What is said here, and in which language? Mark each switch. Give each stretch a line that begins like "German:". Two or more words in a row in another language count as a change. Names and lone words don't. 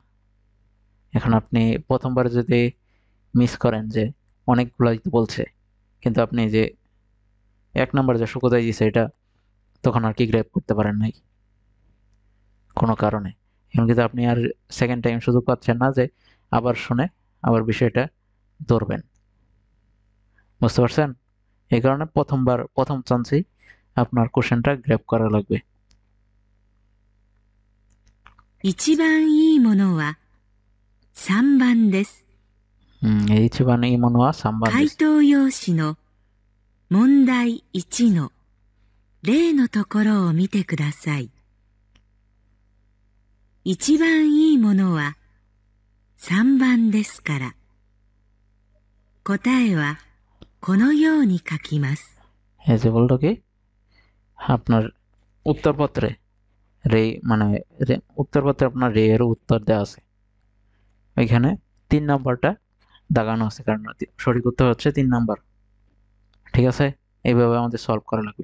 Bangla: এখন আপনি প্রথমবার যদি মিস করেন যে অনেকগুলাই তো বলছে, কিন্তু আপনি যে এক নাম্বার যে শুকোতাই দিছে এটা তখন আর কি গ্র্যাব করতে পারেন নাই কোনো কারণে। এখন কিন্তু আপনি আর
English: second time
Bangla: সুযোগ পাচ্ছেন না যে আবার শুনে আবার বিষয়টা ধরবেন। বুঝতে পারছেন? এই কারণে প্রথমবার প্রথম চান্সেই আপনার কোশ্চেনটা গ্র্যাব করা লাগবে।
Japanese: 一番いいものは3番です。 এই 一番 いいものは 三番回 দেস। 答用紙の問題1の例のところを見てください。一番いいものは3番ですから、答えはこのように書きます。
Bangla: এই যে বললো কি আপনার উত্তরপত্রে রে মানে উত্তরপত্রে আপনার রে এর উত্তর দেওয়া আছে, ওইখানে 3 নাম্বারটা দাগানো আছে, কারণ সঠিক উত্তর হচ্ছে 3 নাম্বার। ঠিক আছে? এইভাবে আমাদের সলভ করা লাগবে।